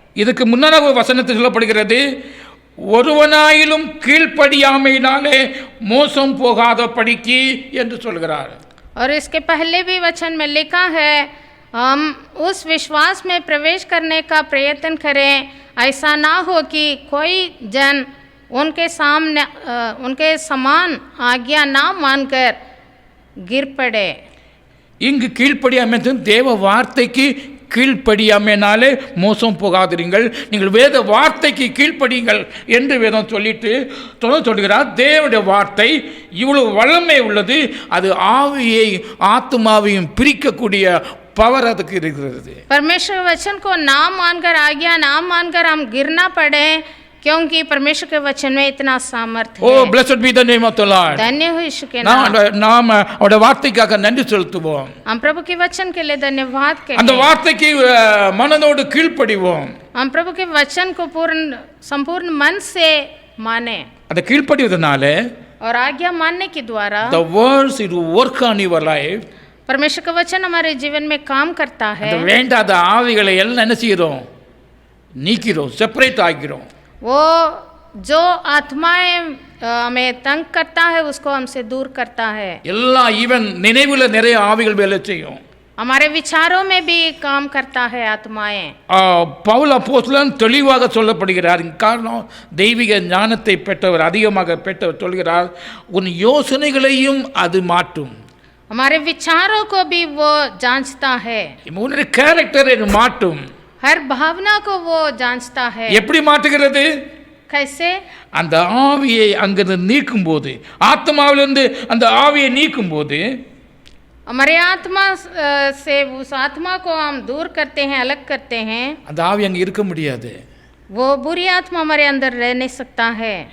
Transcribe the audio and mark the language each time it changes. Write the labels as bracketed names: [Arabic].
[Tamil] இதுக்கு முன்னாக ஒரு வசனத்தில் சொல்லப்படுகிறது, ஒருவனாயிலும் கீழ்ப்படியாமையினாலே மோசம் போகாத படிக்கு என்று சொல்கிறார். [Hindi] और इसके पहले भी वचन में लिखा है, हम उस विश्वास में प्रवेश करने का प्रयत्न करें, ऐसा ना हो कि कोई जन उनके सामने उनके समान आज्ञा ना मानकर गिर पड़े. [Tamil] இங்கு கீழ்ப்படியாமை தேவ வார்த்தைக்கு கீழ்ப்படியாமைனாலே மோசம் போகாதிருங்கள், நீங்கள் வேத வார்த்தைக்கு கீழ்ப்படியுங்கள் என்று வேதம் சொல்லிட்டு சொல்கிறார். தேவனுடைய வார்த்தை இவ்வளவு வல்லமை உள்ளது, அது ஆவியை ஆத்மாவையும் பிரிக்கக்கூடிய பவர் அதுக்கு இருக்கிறது. [Hindi] परमेश्वर वचन को ना मानकर आज्ञा ना मानकर हम गिरना पड़े, क्योंकि परमेश्वर के वचन में इतना सामर्थ है. [English] Oh, blessed be the name of the Lord. [Hindi] धन्य हो यीशु के नाम. [Tamil] நாம் அவருடைய வார்த்தைக்காக நன்றி செலுத்துவோம். [Hindi] हम प्रभु के वचन के लिए धन्यवाद करें. [Tamil] அந்த வார்த்தைக்கு மனதோடு கீழ்ப்படிவோம். [Hindi] हम प्रभु के वचन को संपूर्ण मन से माने. [Tamil] அந்த கீழ்ப்படிவதனால [Hindi] और आज्ञा मानने के द्वारा [English] the words it will work on your life. [Hindi] परमेश्वर का वचन हमारे जीवन में काम करता है. [Tamil] அந்த வேண்டாத ஆவிகளை எல்லாம் என்ன செய்கிறோம்? நீக்கிறோம், செப்பரேட் ஆகிறோம். [Hindi] वो जो आत्माएं हमें तंग करता है उसको हमसे दूर करता है. [Tamil] எல்லா ஈவன் நினைவுல நிறைய ஆவிகள் வேலை செய்யும். [Hindi] हमारे विचारों में भी काम करता है आत्माएं. [Tamil] பவுல் அப்போஸ்தலன் தெளிவாக சொல்லப்படுகிறார். காரணம் தெய்வீக ஞானத்தை பெற்றவர், அதிகமாக பெற்றவர் சொல்கிறார், உன் யோசனைகளையும் அது மாற்றும். [Hindi] हमारे विचारों को भी वो जांचता है. [Tamil] உன்னுடைய கேரக்டரை மாற்றும். [Hindi] हर भावना को वो जांचता है. [Tamil] எப்படி மாற்றுகிறது? [Hindi] कैसे? [Tamil] அந்த ஆவியை அங்கிருந்து நீக்கும் போது, ஆத்மாவிலிருந்து அந்த ஆவியை நீக்கும் போது, [Hindi] हमारे आत्मा से उस आत्मा को हम दूर करते हैं, अलग करते हैं, [Tamil] அந்த ஆவி அங்க இருக்க முடியாது. [Hindi] वो बुरी आत्मा हमारे अंदर रह नहीं सकता है.